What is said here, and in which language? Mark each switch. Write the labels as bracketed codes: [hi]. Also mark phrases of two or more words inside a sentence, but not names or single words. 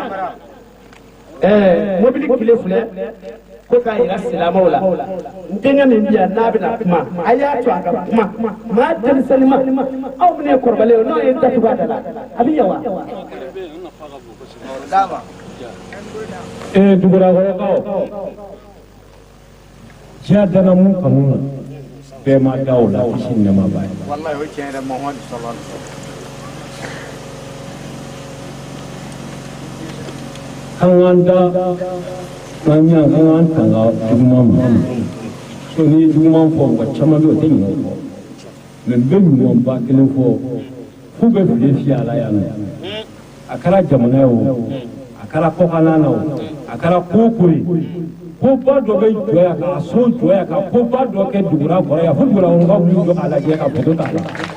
[bm] mobili tile filɛ ko k'a yira silamɛw la n denkɛ min bi yan n'a bɛna kuma a y'a to a ka kuma maa denmisɛnnin ma aw minnu ye kɔrɔbalen ye n'aw ye datugu a da la a bɛ ɲɛ wa. Dugurakɔrɔkaw diɲɛ danna mun kanu na bɛɛ ma da o la kisi ni nɛɛma b'a ye. Wallahi o ye tiɲɛ yɛrɛ Muhamadu [ar] صلى الله عليه وسلم. [bm] An k'an da n'an ɲa kan k'an tanga juguman ma so n'i ye juguman fɔ mɔgɔ caman bɛ yen o tɛ ɲinɛ o kɔ mɛ n bɛ ɲumanba kelen fɔ f'u bɛ fili fiyɛ a la yan nɔ a kɛra jamana ye o a kɛra kɔkanna na o a kɛra ko ko ye koba dɔ bɛ jɔ yan k'a so jɔ yan ka koba dɔ kɛ dugura kɔrɔ yan fo dugurakɔrɔkaw wuli jɔ k'a lajɛ ka foto t'a la.